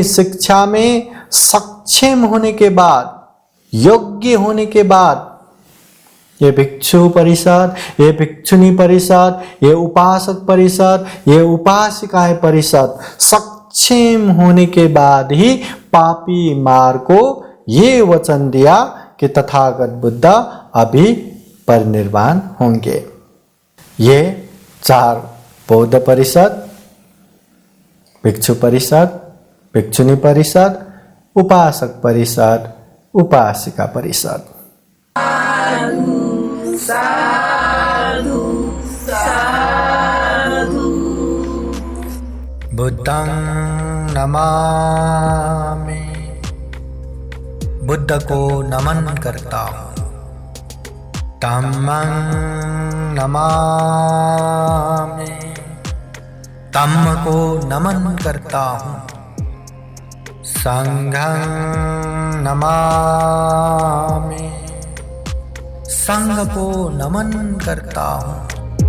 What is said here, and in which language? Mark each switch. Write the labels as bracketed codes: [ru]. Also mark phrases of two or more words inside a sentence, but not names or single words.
[hi] शिक्षा में सक्षम होने के बाद, योग्य होने के बाद, ये भिक्षु परिषद, ये भिक्षुनी परिषद, ये उपासक परिषद, ये उपासिकाएं परिषद सक्षम होने के बाद ही पापी मार को ये वचन दिया कि तथागत बुद्ध अभी परिनिर्वाण होंगे। ये 4 बौद्ध परिषद, भिक्षु परिषद, भिक्षुनी परिषद, उपासक परिषद, उपासिका परिषद। [pi] बुद्धं नमामि, [hi] बुद्ध को नमन करता हूँ। [pi] धम्मं नमामि, [hi] धम्म को नमन करता हूँ। [pi] संघं नमामि, [hi] संघ को नमन करता हूँ।